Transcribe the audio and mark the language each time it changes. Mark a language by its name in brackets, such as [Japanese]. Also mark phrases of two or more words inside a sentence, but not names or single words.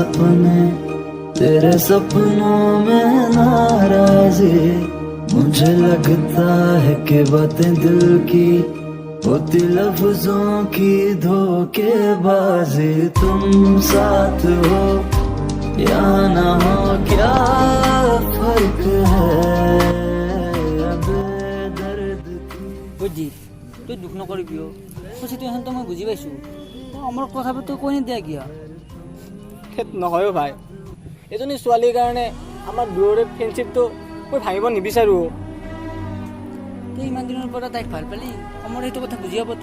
[Hindi] सपनों में नाराजी, मुझे लगता है कि बातें दिल की होती लफ्जों की धोखेबाजी। तुम साथ हो या ना हो क्या फर्क है अब दर्द की। [Assamese] বুজি তই দুখ নকৰিবি অ', চিটুৱেশ্যনটো মই বুজি পাইছোঁ। আমাৰ কথাবোৰ তই কৈ নিদিয়া কিয়? সেই নহয়ো ভাই, এজনী ছোৱালীৰ কাৰণে আমাৰ দুয়োৰে ফ্ৰেণ্ডশ্বিপটো মই ভাঙিব নিবিচাৰোঁ। তই ইমান দিনৰ পৰা তাইক ভাল পালি, আমাৰ সেইটো কথা বুজি পাবতো।